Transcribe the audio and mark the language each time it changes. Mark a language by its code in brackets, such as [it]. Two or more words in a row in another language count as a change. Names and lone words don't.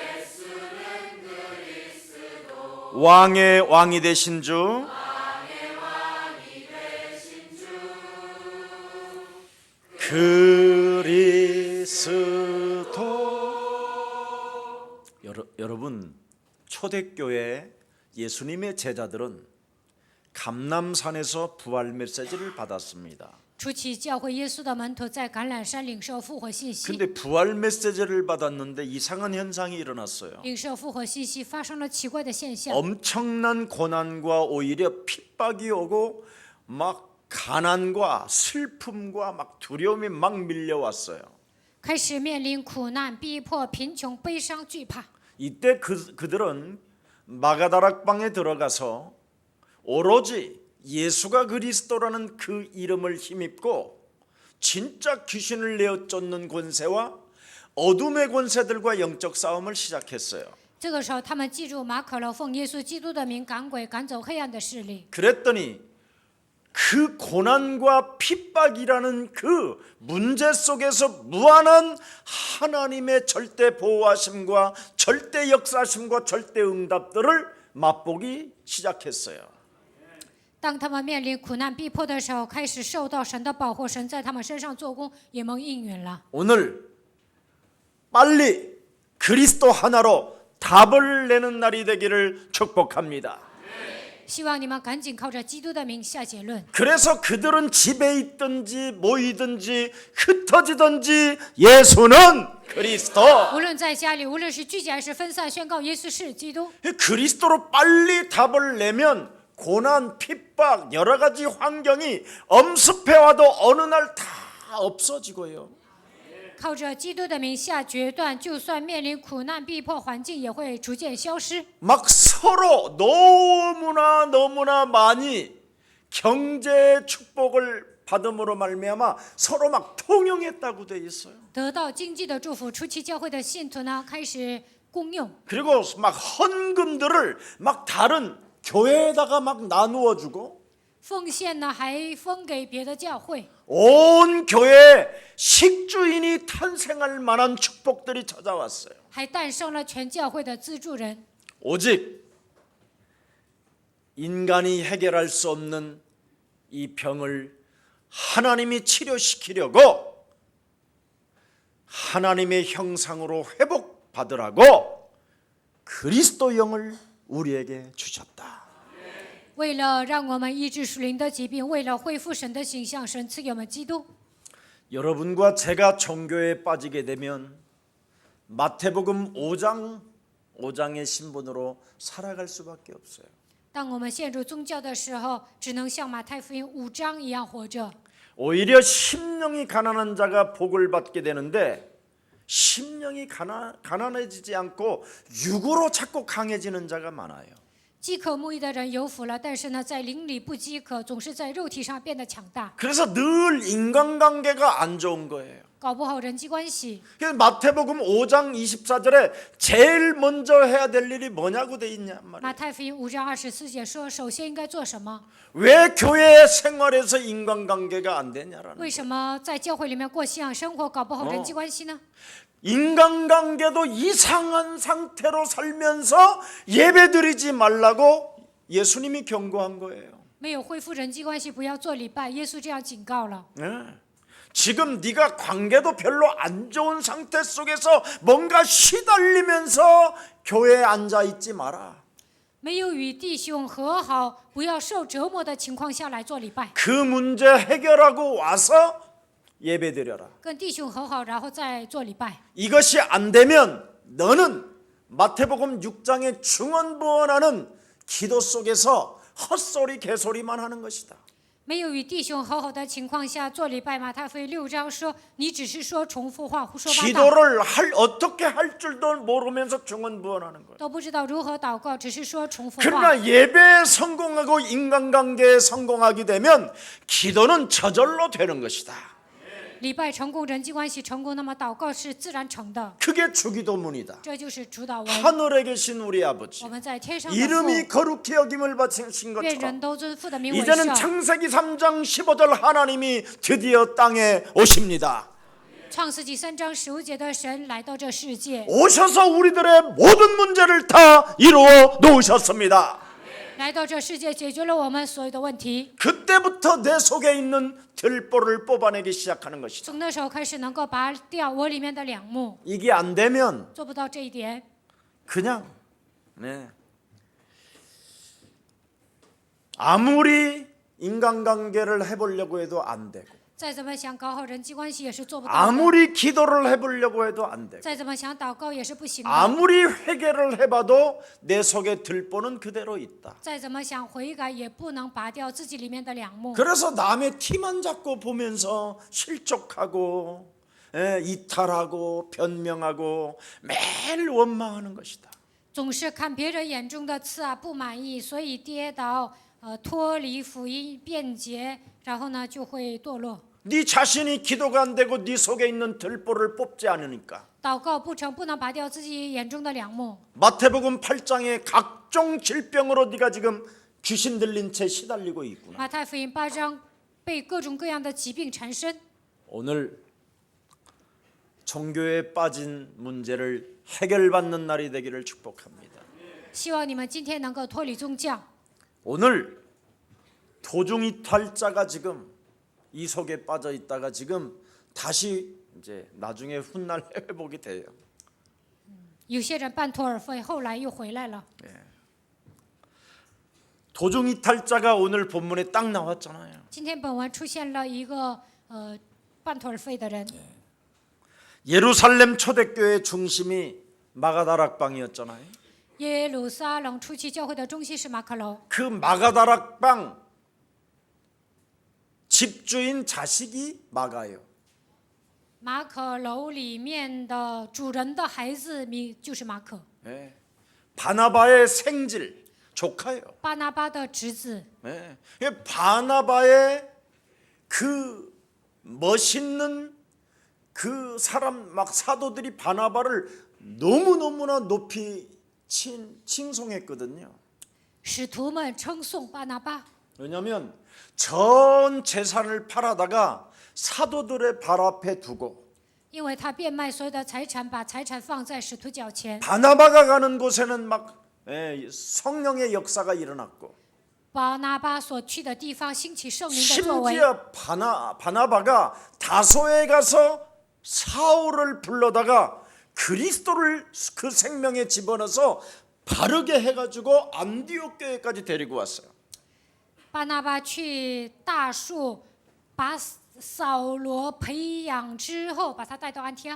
[ko] 왕의 왕이 되신 주 그리스도 여러분 초대교회 예수님의 제자들은 감람산에서 부활 메시지를 받았습니다. [zh] 初期教会耶稣的门徒在橄榄山领受复活信息， [ko] 근데 부활 메시지를 받았는데 이상한 현상이 일어났어요. [zh] 领受复活信息发生了奇怪的现象， [ko] 엄청난 고난과 오히려 핍박이 오고 막 가난과 슬픔과 막 두려움이 막 밀려왔어요. [zh] 开始面临苦难、逼迫、贫穷、悲伤、惧怕。 [ko] 이때 그들은 마가다락방에 들어가서 오로지 예수가 그리스도라는 그 이름을 힘입고 진짜 귀신을 내어 쫓는 권세와 어둠의 권세들과 영적 싸움을 시작했어요. [zh] 这个时候，他们记住马可了，奉耶稣基督的名赶鬼，赶走黑暗的势力。 [ko] 그랬더니 그 고난과 핍박이라는 그 문제 속에서 무한한 하나님의 절대 보호하심과 절대 역사하심과 절대 응답들을 맛보기 시작했어요. [zh] 当他们面临苦难逼迫的时候，开始受到神的保护，神在他们身上做工，也蒙应允了。 [ko] 오늘 빨리 그리스도 하나로 답을 내는 날이 되기를 축복합니다. [zh] 希望你们赶紧靠着基督的名下结论。 [ko] 그래서 그들은 집에 있든지 모이든지 흩어지든지 예수는 그리스도. [zh] 无论在家里，无论是聚集还是分散，宣告耶稣是基督。 [ko] 그리스도로 빨리 답을 내면 고난, 핍박, 여러 가지 환경이 엄습해와도 어느 날 다 없어지고요. [zh] 靠着基督的名下决断，就算面临苦难逼迫，环境也会逐渐消失。 [ko] 막 서로 너무나 많이 경제 축복을 받음으로 말미암아 서로 막 통용했다고 돼 있어요. [zh] 得到经济的祝福，初期教会的信徒呢，开始公用， [ko] 그리고 막 헌금들을 막 다른 교회에다가 막 나누어 주고 [zh] 奉献呢还分给别的教会， [ko] 온 교회에 식주인이 탄생할 만한 축복들이 찾아왔어요. [zh] 还诞生了全教会的资助人。 [ko] 오직 인간이 해결할 수 없는 이 병을 하나님이 치료시키려고 하나님의 형상으로 회복받으라고 그리스도 영을 우리에게 주셨다. [zh] 为了让我们医治属灵的疾病，为了恢复神的形象，神赐给我们基督。 [ko] 여러분과 제가 종교에 빠지게 되면 마태복음 5장의 신분으로 살아갈 수밖에 없어요. [zh] 当我们陷入宗教的时候，只能像马太福音5章一样活着。 [ko] 오히려 심령이 가난한 자가 복을 받게 되는데 심령이 가난해지지 않고 육으로 자꾸 강해지는 자가 많아요. [zh] 饥渴慕义的人有福了，但是呢，在灵里不饥渴，总是在肉体上变得强大， [ko] 그래서 늘 인간관계가 안 좋은 거예요. [zh] 搞不好人际关系。 [ko] 그래서 마태복음 5장 24절에 제일 먼저 해야 될 일이 뭐냐고 돼 있냐 말이에요. [zh] 马太福音5章24节说，首先应该做什么？ [ko] 왜 교회 생활에서 인간관계가 안 되냐라는 [zh] 为什么在教会里面过信仰生活，搞不好人际关系呢？ [ko] 인간관계도 이상한 상태로 살면서 예배드리지 말라고 예수님이 경고한 거예요. [zh] 没有恢复人际关系，不要做礼拜。耶稣这样警告了。 [ko] 네. 지금 네가 관계도 별로 안 좋은 상태 속에서 뭔가 시달리면서 교회에 앉아 있지 마라. [zh] 没有与弟兄和好，不要受折磨的情况下来做礼拜， [ko] 그 문제 해결하고 와서 예배드려라. [zh] 跟弟兄和好，然后再做礼拜。 [ko] 이것이 안 되면 너는 마태복음 6장의 중언부언하는 기도 속에서 헛소리 개소리만 하는 것이다. [zh] 没有与弟兄和好的情况下做礼拜，马太福音6章说，你只是说重复话，胡说八道， [ko] 기도를 어떻게 할 줄도 모르면서 중언부언하는 거예요. [zh] 都不知道如何祷告，只是说重复话。 [ko] 그러나 예배에 성공하고 인간관계에 성공하게 되면 기도는 저절로 되는 것이다. [zh] 礼拜成功，人际关系成功，那么祷告是自然成的， [ko] 그게 주기도문이다. [zh] 这就是主祷文。 [ko] 하늘에 계신 우리 아버지, [zh] 我们在天上的 [ko] 이름이 [zh] 父， [ko] 거룩히 여김을 받으신 [zh] 愿 [ko] 것처럼 [zh] 人都尊父的名为 [ko] 이제는 [zh] 圣。 [ko] 창세기 3장 15절 하나님이 드디어 땅에 오십니다. [zh] 创世纪3章15节的神来到这世界， [ko] 오셔서 우리들의 모든 문제를 다 이루어 놓으셨습니다. [zh] 来到这世界解决了我们所有的问题。 [ko] 그때부터 내 속에 있는 들보를 뽑아내기 시작하는 것이다. [zh] 从那时候开始，能够拔掉我里面的两目， [ko] 이게 안 되면 [zh] 做不到这一点， [ko] 그냥 아무리 인간관계를 해보려고 해도 안 되고 [zh] 再怎么想搞好人际关系也是做不到的， [ko] 아무리 기도를 해보려고 해도 안 되고 [zh] 再怎么想祷告也是不行的， [ko] 아무리 회개를 해봐도 내 속에 들보는 그대로 있다. [zh] 再怎么想悔改也不能拔掉自己里面的两目。 [ko] 그래서 남의 티만 잡고 보면서 실족하고 이탈하고 변명하고 매일 원망하는 것이다. [zh] 总是看别人眼中的刺啊，不满意，所以跌倒，脱离福音，辩解，然后呢就会堕落。 [ko] 네 자신이 기도가 안 되고 네 속에 있는 들보를 뽑지 않으니까 [zh] 祷告不成，不能拔掉自己眼中的两目。 [ko] 마태복음 8장에 각종 질병으로 네가 지금 귀신 들린 채 시달리고 있구나. [zh] 马太福音8章被各种各样的疾病缠身， [ko] 오늘 종교에 빠진 문제를 해결받는 날이 되기를 축복합니다. [zh] 希望你们今天能够脱离宗教。 [ko] 오늘 도중이탈자가 지금 이 속에 빠져 있다가 지금 다시 이제 나중에 훗날 회복이 돼요. [zh] 有些人半途而废，后来又回来了。 [ko] 도중이탈자가 오늘 본문에 딱 나왔잖아요. [zh] 今天本文出现了一个半途而废的人， [ko] 예루살렘 초대교회 중심이 마가다락방이었잖아요. [zh] 耶路撒冷初期教会的中心是马可楼， [ko] 그 마가다락방 집주인 자식이 마가예요. [zh] 马可楼里面的主人的孩子名就是马可， [ko] 네. 바나바의 생질 조카예요. [zh] 巴拿巴的侄子。 [ko] 네. 바나바의 그 멋있는 그 사람 막 사도들이 바나바를 너무너무나 높이 칭송했거든요. [zh] 使徒们称颂巴拿巴， [ko] 왜냐하면 전 재산을 팔아다가 사도들의 발 앞에 두고 [zh] 因为他变卖所有的财产，把财产放在使徒脚前。 [ko] 바나바가 가는 곳에는 막 성령의 역사가 일어났고 [zh] 巴拿巴所去的地方兴起圣灵的作为， [ko] 심지어 바나바가 다소에 가서 사울을 불러다가 그리스도를 그 생명에 집어넣어서 바르게 해가지고 안디옥 교회까지 데리고 왔어요. [zh] 巴拿巴去大树，把扫罗培养之后，把他带到安提阿，